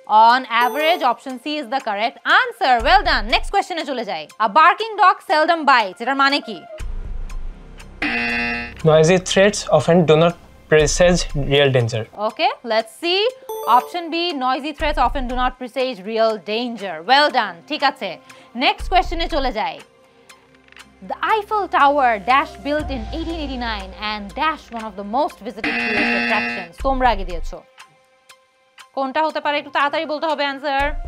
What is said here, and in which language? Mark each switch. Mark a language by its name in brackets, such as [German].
[English] On average, option C is the correct answer. Well done. Next question [Bangla] এ চলে যাই। [English] A barking dog seldom bites. [Bangla] এটার মানে কি? [English] Noisy threats often do not presage real danger. Okay, let's see. Option B, noisy threats often do not presage real danger. Well done. [Bangla] ঠিক আছে। [English] Next question [Bangla] এ চলে যাই। [English] The Eiffel Tower dash built in 1889 and dash one of the most visited tourist attractions. [Bangla] তোমরা আগে দিয়েছো। কোনটা হতে পারে, একটু তাড়াতাড়ি বলতে হবে অ্যানসার।